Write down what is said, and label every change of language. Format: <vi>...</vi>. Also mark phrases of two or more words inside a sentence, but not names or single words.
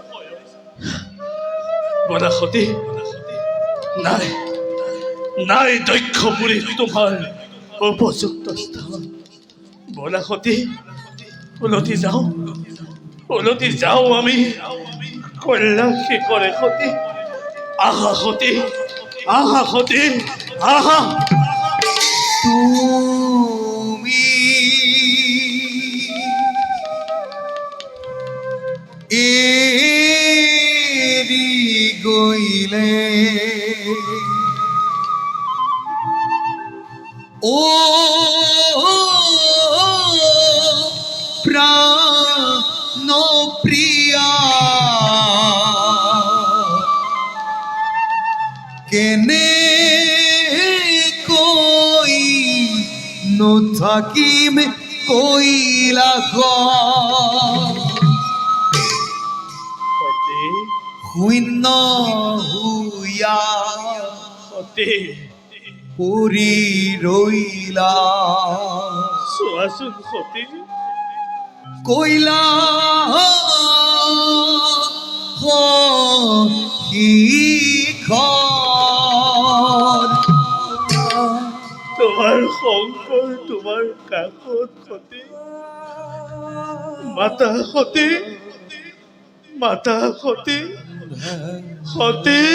<as>বনাসতী নাই নাই দক্ষ বুলি তোমাৰ উপযুক্ত স্থান বনাসতী উলটি যাওঁ আমি কল্যাণ শিখৰে সতী আহা সতী আহা সতী আহা তুমি এৰি গইলে ও প্রাণ প্রিয়া কেনে কই নথাকিম কইলা সতী শূন্য হুয়া সতী পুরি রইলা চোৱাচোন সতী কইলা তোমাৰ শংকৰ তোমাৰ কাষত সতী মাতা সতী মাতা সতী সতী</as>